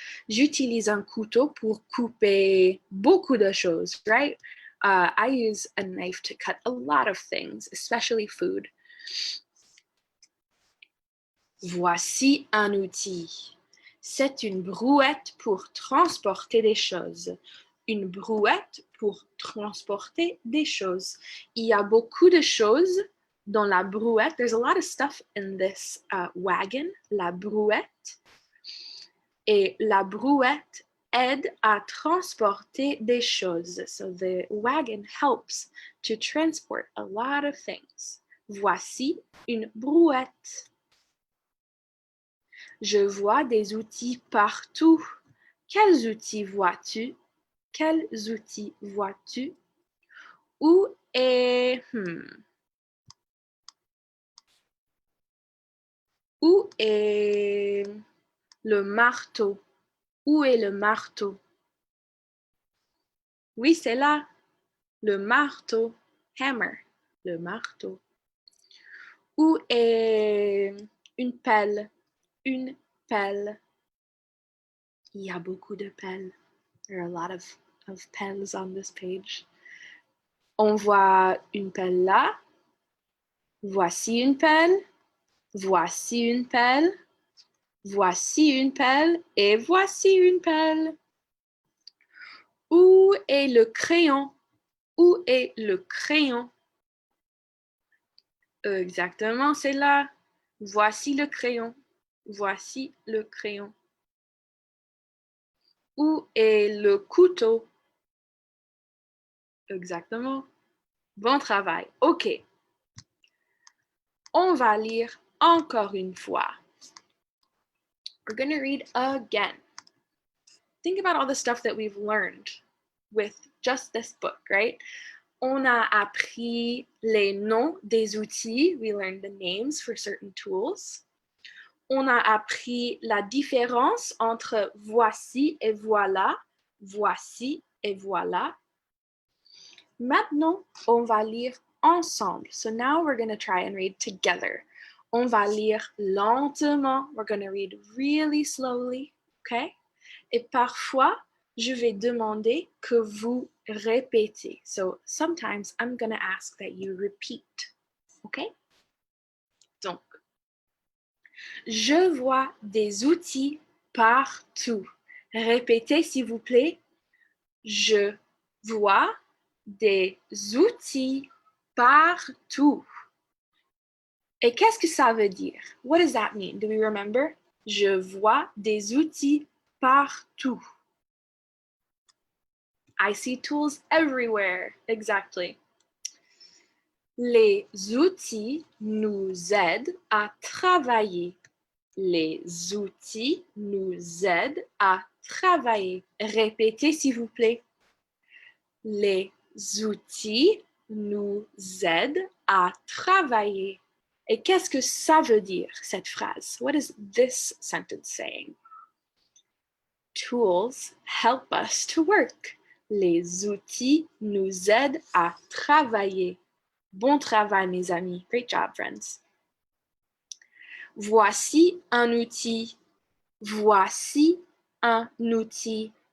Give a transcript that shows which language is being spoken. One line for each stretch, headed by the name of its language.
French: J'utilise un couteau pour couper beaucoup de choses,
English: right? I use a knife to cut a lot of things, especially food.
French: Voici un outil. C'est une brouette pour transporter des choses. Une brouette pour transporter des choses. Il y a beaucoup de choses Dans la brouette,
English: there's a lot of stuff in this wagon,
French: la brouette. Et la brouette aide à transporter des choses.
English: So the wagon helps to transport a lot of things.
French: Voici une brouette. Je vois des outils partout. Quels outils vois-tu? Quels outils vois-tu? Où est... Où est le marteau? Où est le marteau? Oui, c'est là. Le marteau. Hammer. Le marteau. Où est une pelle? Une pelle. Il y a beaucoup de pelles.
English: There are a lot of pens on this page.
French: On voit une pelle là. Voici une pelle. Voici une pelle. Voici une pelle. Et voici une pelle. Où est le crayon? Où est le crayon? Exactement, c'est là. Voici le crayon. Voici le crayon. Où est le couteau? Exactement. Bon travail. OK. On va lire encore une fois.
English: We're going to read again. Think about all the stuff that we've learned with just this book, right?
French: On a appris les noms des outils.
English: We learned the names for certain tools.
French: On a appris la différence entre voici et voilà. Voici et voilà. Maintenant, on va lire ensemble.
English: So now we're going to try and read together.
French: On va lire lentement.
English: We're going to read really slowly, okay?
French: Et parfois, je vais demander que vous répétez.
English: So sometimes I'm going to ask that you repeat, okay?
French: Donc, je vois des outils partout. Répétez, s'il vous plaît. Je vois des outils partout. Et qu'est-ce que ça veut dire?
English: What does that mean? Do we remember?
French: Je vois des outils partout.
English: I see tools everywhere. Exactly.
French: Les outils nous aident à travailler. Les outils nous aident à travailler. Répétez, s'il vous plaît. Les outils nous aident à travailler. Et qu'est-ce que ça veut dire, cette phrase?
English: What is this sentence saying? Tools help us to work.
French: Les outils nous aident à travailler. Bon travail, mes amis.
English: Great job, friends.
French: Voici un outil. Voici un outil.